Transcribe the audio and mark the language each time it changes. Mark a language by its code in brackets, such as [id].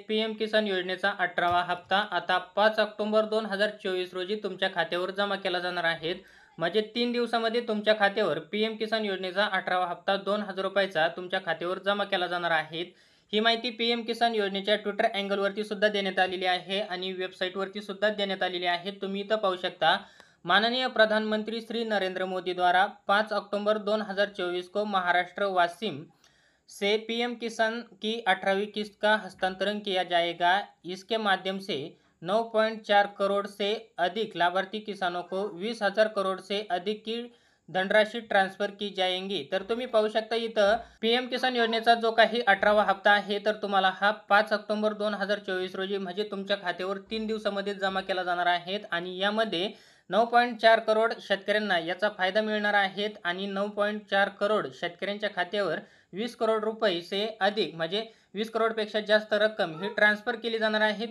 [mr] PM किसान योजनेचा 18वा हप्ता आता 5 ऑक्टोबर 2024 रोजी तुमच्या खात्यावर जमा केला जाणार आहे। म्हणजे 3 दिवसांमध्ये तुमच्या खात्यावर पीएम किसान योजनेचा 18वा हप्ता 2000 रुपयाचा तुमच्या खात्यावर जमा केला जाणार आहे। ही माहिती पीएम किसान योजनेच्या ट्विटर अँगलवरती सुद्धा देण्यात आलेली आहे आणि वेबसाईटवरती सुद्धा देण्यात आलेली आहे। [hi] तुम्ही इथं पाहू शकता, माननीय प्रधानमंत्री श्री नरेंद्र मोदी द्वारा 5 अक्टूबर 2024 को महाराष्ट्र वासिम से पीएम किसान की 18वीं किस्त का हस्तांतरण किया जाएगा। इसके माध्यम से 9.4 करोड़ से अधिक लाभार्थी किसानों को 20,000 करोड़ से अधिक की धनराशि ट्रान्सफर की जाएंगी। [mr] तर तुम्ही पाहू शकता इथं पीएम किसान योजनेचा जो काही 18वा हप्ता आहे तर तुम्हाला हा 5 ऑक्टोबर 2024 रोजी म्हणजे तुमच्या खात्यावर 3 दिवसांमध्ये जमा केला जाणार आहे आणि यामध्ये 9.4 करोड शेतकऱ्यांना याचा फायदा मिळणार आहे आणि 9.4 करोड शेतकऱ्यांच्या खात्यावर 20 करोड रुपये [hi] से अधिक [mr] म्हणजे 20 करोडपेक्षा जास्त रक्कम ही ट्रान्सफर केली जाणार आहे।